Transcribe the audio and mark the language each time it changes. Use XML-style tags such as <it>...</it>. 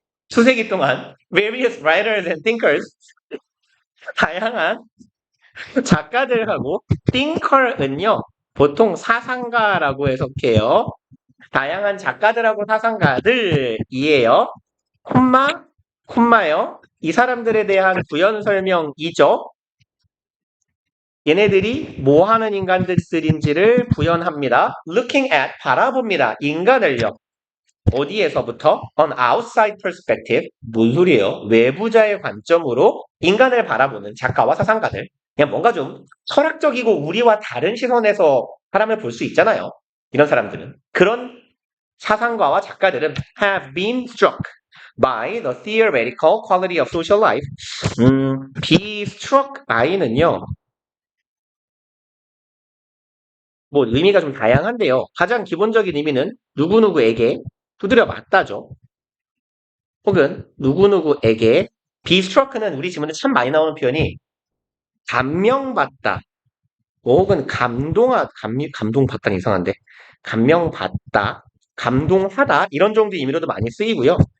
<ko>수세기 동안</ko> <en>various writers and thinkers</en> <ko>다양한 작가들하고 thinker은요 보통 사상가라고 해석해요. 다양한 작가들하고 사상가들이에요. 콤마요. 이 사람들에 대한 부연 설명이죠. 얘네들이 뭐 하는 인간들인지를 부연합니다. Looking at 바라봅니다. 인간을요. 어디에서부터?</ko> <en>On outside perspective.</en> <ko>뭔 소리예요? 외부자의 관점으로 인간을 바라보는 작가와 사상가들. 그냥 뭔가 좀 철학적이고 우리와 다른 시선에서 사람을 볼 수 있잖아요. 이런 사람들은. 그런 사상가와 작가들은</ko> <en>have been struck by the theoretical quality of social life.</en> <ko>be struck by는요. 뭐 의미가 좀 다양한데요. 가장 기본적인 의미는 누구누구에게 두드려 맞다죠. 혹은 누구누구에게 be struck는 우리 지문에 참 많이 나오는 표현이 감명받다. 혹은 감동받다는 이상한데 감명받다, 감동하다 이런 정도의 의미로도 많이 쓰이고요.</ko>